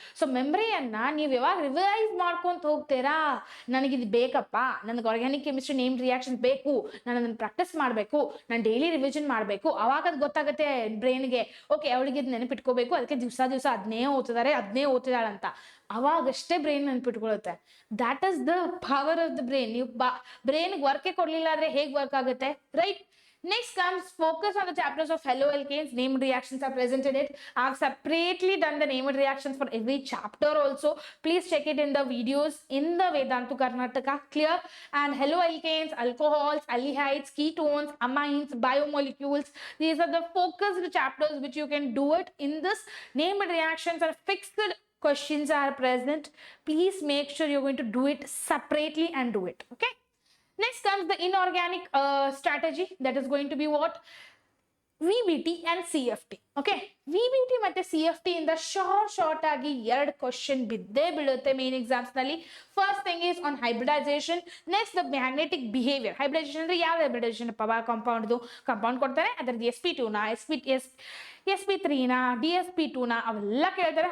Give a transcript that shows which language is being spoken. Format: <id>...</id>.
<kn>So ಮೆಮರಿಯನ್ನ ನೀವು ಯಾವಾಗ revise ಮಾಡ್ಕೊಂತ ಹೋಗ್ತೀರಾ, ನನಗಿದು ಬೇಕಪ್ಪ, ನನಗೆ ಆರ್ಗ್ಯಾನಿಕ್ ಕೆಮಿಸ್ಟ್ರಿ ನೇಮ್ ರಿಯಾಕ್ಷನ್ ಬೇಕು, ನಾನು ಅದನ್ನ ಪ್ರಾಕ್ಟೀಸ್ ಮಾಡಬೇಕು, ನಾನು ಡೈಲಿ ರಿವಿಷನ್ ಮಾಡಬೇಕು, ಅವಾಗ ಅದು ಗೊತ್ತಾಗುತ್ತೆ ಬ್ರೈನ್ಗೆ, ಓಕೆ ಅವಳಿಗೆ ಇದು ನೆನಪಿಟ್ಕೋಬೇಕು, ಅದಕ್ಕೆ ದಿವಸ ಅದನ್ನೇ ಓದ್ತಿದ್ದಾಳೆ ಅಂತ. ಅವಾಗಷ್ಟೇ brain ನೆನ್ಪಿಟ್ಕೊಳ್ಳುತ್ತೆ.</kn> <en>That is the power of the brain.</en> <kn>ನೀವು ಬ್ರೈನ್ಗೆ ವರ್ಕೇ ಕೊಡ್ಲಿಲ್ಲ ಅಂದ್ರೆ ಹೇಗೆ ವರ್ಕ್ ಆಗುತ್ತೆ, right?</kn> <en>Next comes focus on the chapters of haloalkanes. Named reactions are present in it. I've separately done the named reactions for every chapter also. Please check it in the videos in the Vedantu Karnataka. Clear? And haloalkanes, alcohols, aldehydes, ketones, amines, biomolecules. These are the focused chapters which you can do it in this. Named reactions are fixed questions are present. Please make sure you're going to do it separately and do it. Okay? Next comes the inorganic strategy, that is going to be what? VBT and CFT.</en> <kn>Okay, VBT ಮತ್ತೆ CFT ಇಂದ short ಆಗಿ 2 question ಬಿದ್ದೇ ಬೀಳುತ್ತೆ main exams ನಲ್ಲಿ.</kn> <en>First thing is on hybridisation, next the magnetic behaviour.</en> <kn>Hybridisation ಅಂದ್ರೆ ಯಾವ hybridisation? Compound ಕೊಡ್ತಾರೆ, ಅದರದ್ದು sp2ನ sp3ನ dsp2ನ ಅವೆಲ್ಲ ಕೇಳ್ತಾರೆ.</kn>